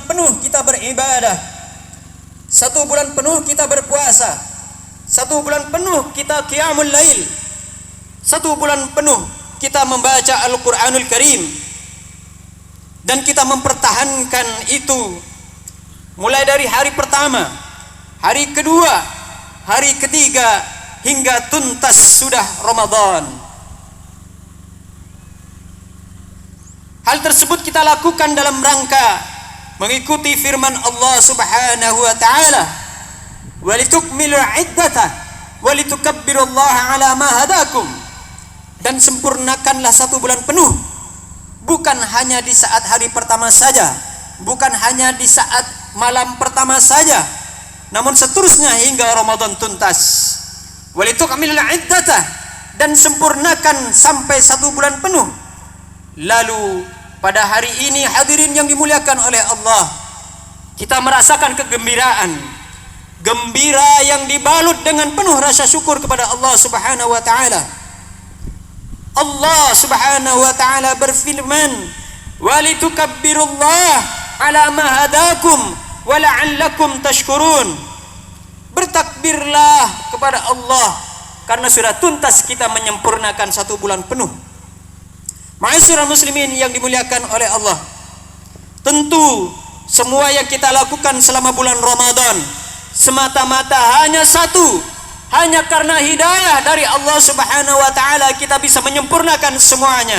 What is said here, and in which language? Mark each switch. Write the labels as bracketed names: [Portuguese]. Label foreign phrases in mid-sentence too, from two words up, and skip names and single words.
[Indonesian] penuh kita beribadah, 1 bulan penuh kita berpuasa, 1 bulan penuh kita [Arabic] قيام الليل, [Indonesian] 1 bulan penuh kita membaca [Arabic] القرآن الكريم, [Indonesian] dan kita mempertahankan itu mulai dari hari pertama, hari kedua, hari ketiga, hingga tuntas sudah Ramadan. Hal tersebut kita lakukan dalam rangka mengikuti firman Allah [Arabic] سبحانه وتعالى, "ولتكملوا العدة ولتكبروا الله على ما هداكم." [Indonesian] Dan sempurnakanlah 1 bulan penuh, bukan hanya di saat hari pertama saja, bukan hanya di saat malam pertama saja, namun seterusnya hingga Ramadan tuntas. [Arabic] ولتكملوا العدة, [Indonesian] dan sempurnakan sampai 1 bulan penuh. Lalu pada hari ini hadirin yang dimuliakan oleh Allah, kita merasakan kegembiraan, gembira yang dibalut dengan penuh rasa syukur kepada Allah [Arabic] سبحانه وتعالى. [Indonesian] Allah [Arabic] سبحانه وتعالى [Indonesian] berfirman, [Arabic] "ولتكبروا الله على ما هداكم ولعلكم تشكرون." [Indonesian] Bertakbirlah kepada Allah karena sudah tuntas kita menyempurnakan 1 bulan penuh. [Arabic] معاشر المسلمين [Indonesian] yang dimuliakan oleh Allah, tentu semua yang kita lakukan selama bulan Ramadan semata-mata hanya satu, hanya karena hidayah dari Allah [Arabic] سبحانه وتعالى [Indonesian] kita bisa menyempurnakan semuanya.